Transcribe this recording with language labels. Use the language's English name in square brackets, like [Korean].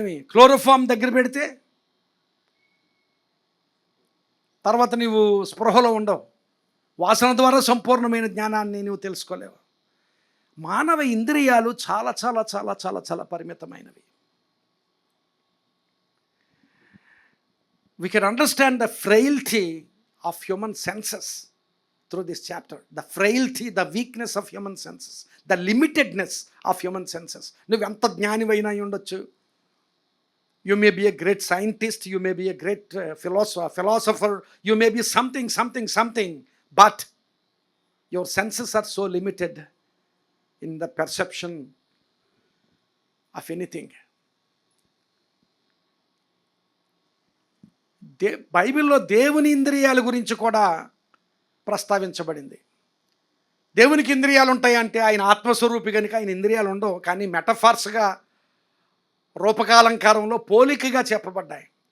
[Telugu] Chloroform దగ్గర పెడితే తర్వాత నీవు స్పృహలో ఉండవు. వాసన ద్వారా సంపూర్ణమైన జ్ఞానాన్ని నువ్వు తెలుసుకోలేవు. మానవ ఇంద్రియాలు చాలా చాలా చాలా చాలా చాలా పరిమితమైనవి. [English] We can understand the frailty of human senses through this chapter. The frailty, the weakness of human senses, the limitedness of human senses. [Telugu] నువ్వు ఎంత జ్ఞానివైనా ఉండొచ్చు. [English] You may be a great scientist, you may be a great philosopher, you may be something, but your senses are so limited in the perception of anything. [Telugu] బైబిల్లో దేవుని ఇంద్రియాల గురించి కూడా ప్రస్తావించబడింది. దేవునికి ఇంద్రియాలు ఉంటాయంటే ఆయన ఆత్మస్వరూపి కనుక ఆయన ఇంద్రియాలు ఉండవు, కానీ మెటఫార్స్గా రూపకాలంకారంలో పోలికగా చెప్పబడ్డాయి.